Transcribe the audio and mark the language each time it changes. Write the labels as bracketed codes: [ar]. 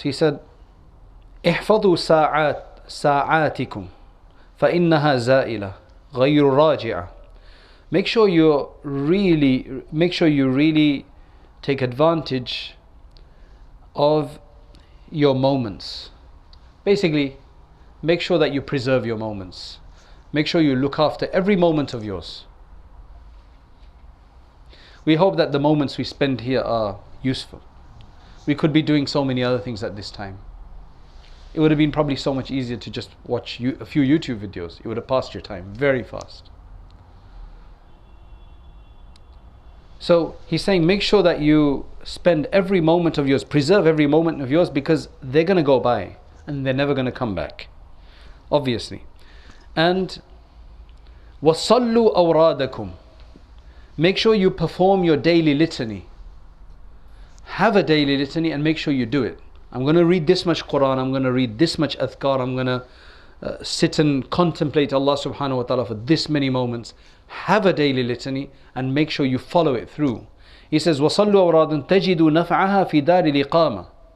[en] He said, [ar] احفظوا ساعاتكم فإنها زائلة غير راجعة. [en] Make sure you really take advantage of your moments. Basically, make sure that you preserve your moments. Make sure you look after every moment of yours. We hope that the moments we spend here are useful. We could be doing so many other things at this time. It would have been probably so much easier to just watch a few YouTube videos. It would have passed your time very fast. So he's saying make sure that you spend every moment of yours, preserve every moment of yours, because they're going to go by and they're never going to come back, obviously. [ar] And وَصَلُّوا أَوْرَادَكُمْ. [en] Make sure you perform your daily litany. Have a daily litany and make sure you do it. I'm going to read this much Quran, I'm going to read this much adhkar, I'm going to sit and contemplate Allah subhanahu wa ta'ala for this many moments. Have a daily litany and make sure you follow it through. He says, [ar] وَصَلُّوا أَوْرَادًا تَجِدُوا نَفْعَهَا فِي دَارِ الْإِقَامَةِ.